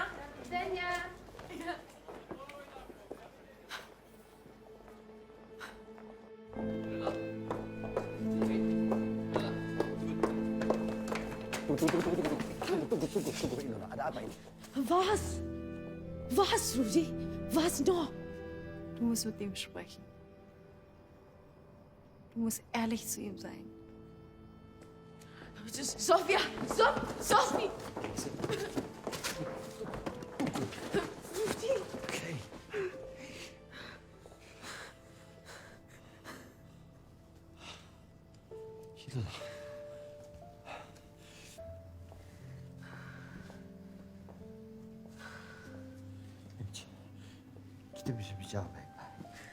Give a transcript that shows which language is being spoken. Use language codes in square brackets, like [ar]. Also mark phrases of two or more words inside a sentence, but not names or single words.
[pl] Widzenia. [id] Tunggu, Inona. Ada apa ini? [de] Was? Was, Rudi? Was noch? Du musst mit ihm sprechen. Du musst ehrlich zu ihm sein. Sofia! Sophie! Okay. [id] Gila. Kita bisa bicara baik-baik.